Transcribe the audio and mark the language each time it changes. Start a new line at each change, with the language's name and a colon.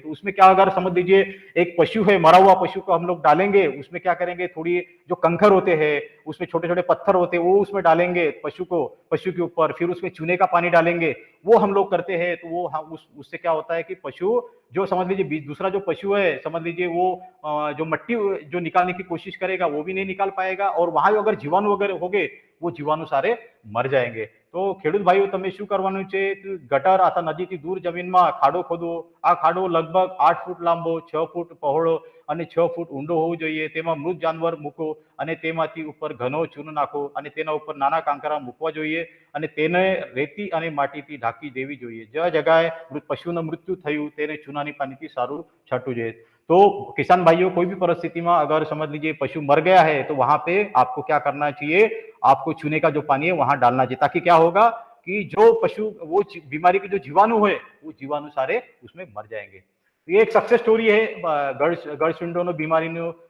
Hindi: तो उसमें क्या, अगर समझ लीजिए एक पशु है, मरा हुआ पशु को हम लोग डालेंगे, उसमें क्या करेंगे, थोड़ी जो कंकर होते हैं, उसमें छोटे छोटे पत्थर होते हैं, वो उसमें डालेंगे पशु के ऊपर, फिर उसमें चूने का पानी डालेंगे, वो हम लोग करते हैं। तो वो हम उससे क्या होता है कि पशु जो समझ लीजिए दूसरा जो पशु है, समझ लीजिए वो जो मट्टी जो निकालने की कोशिश करेगा वो भी नहीं निकाल पाएगा, और वहां अगर जीवाणु वगैरह होंगे वो जीवाणु सारे मर जाएंगे।
Gujarati: तो ખેડૂત ભાઈઓ તમે શું કરવાનું છે, ગટર અથવા નદીથી દૂર જમીનમાં ખાડો ખોદવો। આ ખાડો લગભગ 8 ફૂટ લાંબો, 6 ફૂટ પહોળો અને 6 ફૂટ ઊંડો હોવો જોઈએ। તેમાં મૃત જાનવર મૂકો અને તેમાંથી ઉપર ઘનો ચૂનો નાખો અને તેના ઉપર નાના કાંકરા મૂકવા જોઈએ, અને તેને રેતી અને માટીથી ઢાંકી દેવી જોઈએ। જે જગ્યાએ પશુનું મૃત્યુ થયું તેને ચૂનાની પાણીથી સારું છાંટવું જોઈએ।
Hindi: तो किसान भाइयों, कोई भी परिस्थिति में अगर समझ लीजिए पशु मर गया है, तो वहां पे आपको क्या करना चाहिए, आपको चूने का जो पानी है वहां डालना चाहिए, ताकि क्या होगा कि जो पशु वो बीमारी के जो जीवाणु है वो जीवाणु सारे उसमें मर जाएंगे। तो ये एक सक्सेस स्टोरी है गड़सुंडोनो बीमारी नो।